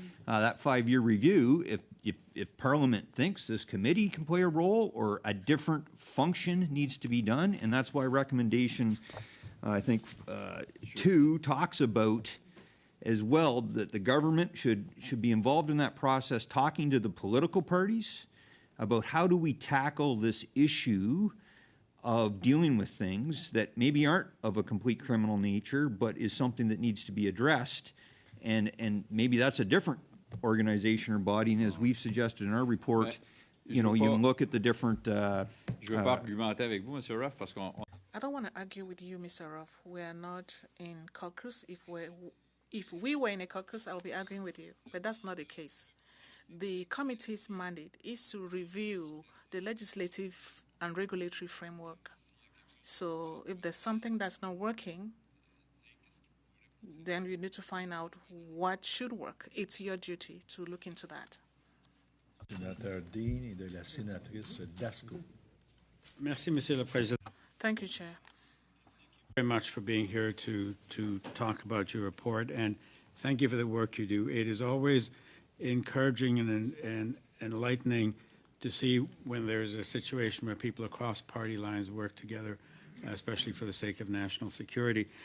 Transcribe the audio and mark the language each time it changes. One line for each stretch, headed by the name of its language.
English: That 5-year review, if Parliament thinks this committee can play a role or a different function needs to be done, and that's why recommendation, I think, 2 talks about as well that the government should be involved in that process, talking to the political parties about how do we tackle this issue of dealing with things that maybe aren't of a complete criminal nature, but is something that needs to be addressed. And maybe that's a different organization or body, and as we've suggested in our report, you know, you can look at the different,
French: Je ne veux pas argumenter avec vous, M. Ruff, parce qu'on
English: I don't want to argue with you, Mr. Ruff. We are not in caucus. If we were in a caucus, I'll be arguing with you. But that's not the case. The committee's mandate is to review the legislative and regulatory framework. So if there's something that's not working, then we need to find out what should work. It's your duty to look into that.
French: Sénateur Dean et de la sénatrice Dasco. Merci, Monsieur le Président.
English: Thank you, Chair. Very much for being here to talk about your report, and thank you for the work you do. It is always encouraging and enlightening to see when there's a situation where people across party lines work together, especially for the sake of national security.